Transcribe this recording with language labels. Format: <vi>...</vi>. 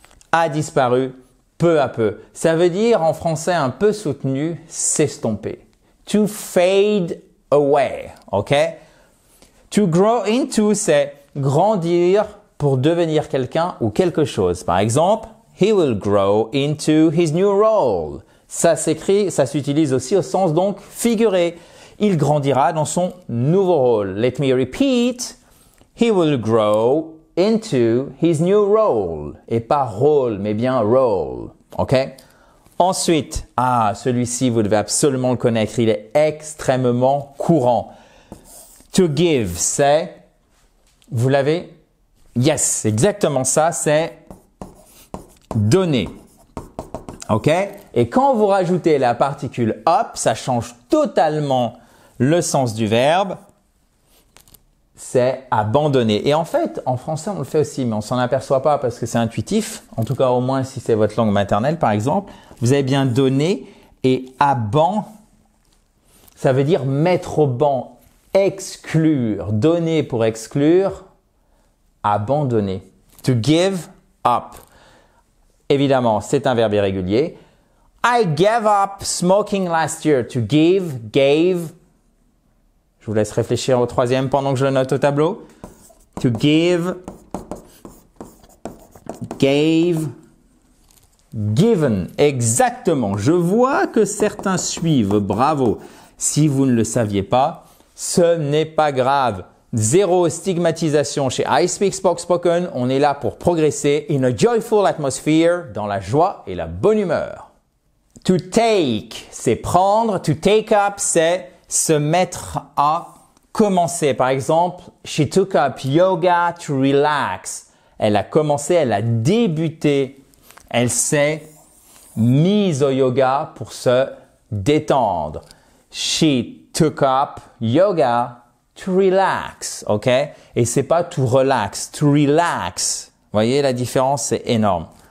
<fr>A disparu peu à peu. Ça veut dire en français un peu soutenu, s'estomper.</fr> <en>To fade away.</en> <fr>OK? To grow into, c'est grandir pour devenir quelqu'un ou quelque chose. Par exemple,</fr> <en>he will grow into his new role.</en> <fr>Ça s'écrit, ça s'utilise aussi au sens donc figuré. Il grandira dans son nouveau rôle.</fr> <en>Let me repeat. He will grow into his new role.</en> <fr>Et pas rôle, mais bien role. OK? Ensuite, celui-ci, vous devez absolument le connaître. Il est extrêmement courant. To give, c'est, vous l'avez?</fr> <en>Yes,</en> <fr>exactement ça, c'est donner. OK? Et quand vous rajoutez la particule up, ça change totalement le sens du verbe. C'est abandonner. Et en fait, en français, on le fait aussi, mais on s'en aperçoit pas parce que c'est intuitif. En tout cas, au moins, si c'est votre langue maternelle, par exemple. Vous avez bien donné et ça veut dire mettre au banc, exclure. Donner pour exclure, abandonner. To give up. Évidemment, c'est un verbe irrégulier.</fr> <en>I gave up smoking last year. To give, gave.</en> <fr>Je vous laisse réfléchir au troisième pendant que je le note au tableau.</fr> <en>To give, gave, given.</en> <fr>Exactement. Je vois que certains suivent. Bravo. Si vous ne le saviez pas, ce n'est pas grave. Zéro stigmatisation chez I Speak Spoke Spoken. On est là pour progresser</fr> <en>in a joyful atmosphere,</en> <fr>dans la joie et la bonne humeur. To take, c'est prendre. To take up, c'est se mettre à commencer. Par exemple,</fr> <en>she took up yoga to relax.</en> <fr>Elle a commencé, elle a débuté. Elle s'est mise au yoga pour se détendre.</fr> <en>She took up yoga to relax, ok?</en> <fr>Et c'est pas to relax, to relax. Vous voyez, la différence, c'est énorme.</fr>